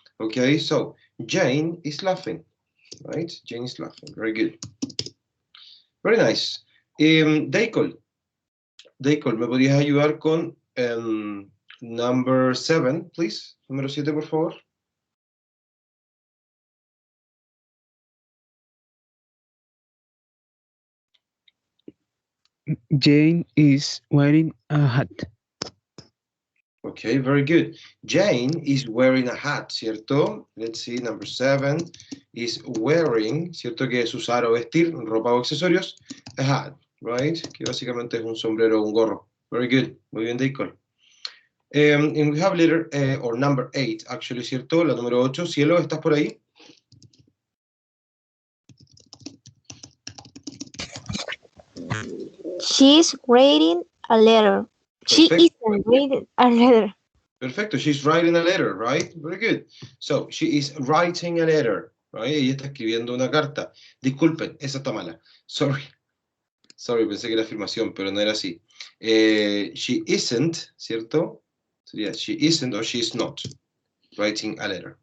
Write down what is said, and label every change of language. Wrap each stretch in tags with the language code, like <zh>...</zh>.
<en>Ok, so, Jane is laughing, right? Jane is laughing. Very good. Very nice.</en> <es>Deicol, ¿me podrías ayudar con</es> <en>number 7, please?</en> <es>Número 7, por favor.</es> <en>Jane is wearing a hat. Okay, very good. Jane is wearing a hat, ¿cierto? Let's see, number 7 is wearing, ¿cierto?</en> <es>Que es usar o vestir, ropa o accesorios,</es> <en>a hat, right?</en> <es>Que básicamente es un sombrero o un gorro.</es> <en>Very good.</en> <es>Muy bien, Deicol.</es> <en>And we have letter, or number 8, actually, ¿cierto?</en> <es>La número 8.</es> <en>Cielo,</en> <es>¿estás por ahí?</es> <en>She's reading a letter. She</en> <es>Perfecto.</es> <en>isn't reading a letter.</en> <es>Perfecto.</es> <en>She's writing a letter, right? Very good. So, she is writing a letter, right?</en> <es>Ella está escribiendo una carta. Disculpen, esa está mala. Sorry. Sorry, pensé que era afirmación, pero no era así.</es> <en>She isn't, ¿cierto?</en> <es>Sería</es> <en>she isn't or she is not writing a letter.</en>